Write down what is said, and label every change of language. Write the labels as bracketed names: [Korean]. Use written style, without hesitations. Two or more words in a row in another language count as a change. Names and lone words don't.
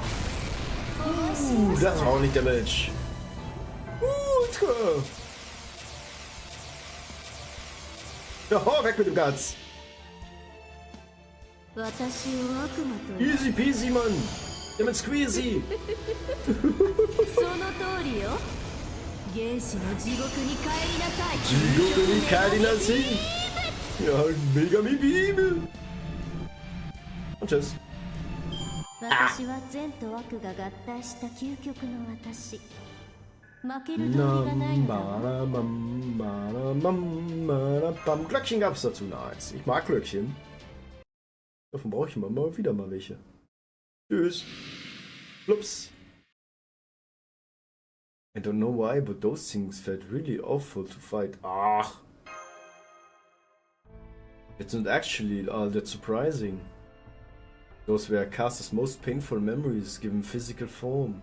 [German] Das war auch nicht Damage. Ultra. Ja, weg mit dem Guts. [English] Easy peasy, Mann. [German] Damit squeezy. [Japanese] その通りよ。原始の地獄に帰りなさい。地獄に帰りなさい。Ja, Megami Beam. [German] Und tschüss. [Japanese] 私は善と悪が合体した究極の私。負ける道理がないんだ。 [German] Glöckchen gab's dazu, nice. Ich mag Glöckchen. Davon brauche ich immer mal wieder mal welche. Tschüss. Flups. [English] I don't know why, but those things felt really awful to fight. [German] Ach. [English] It's not actually all that surprising. Those were Caster's most painful memories given physical form.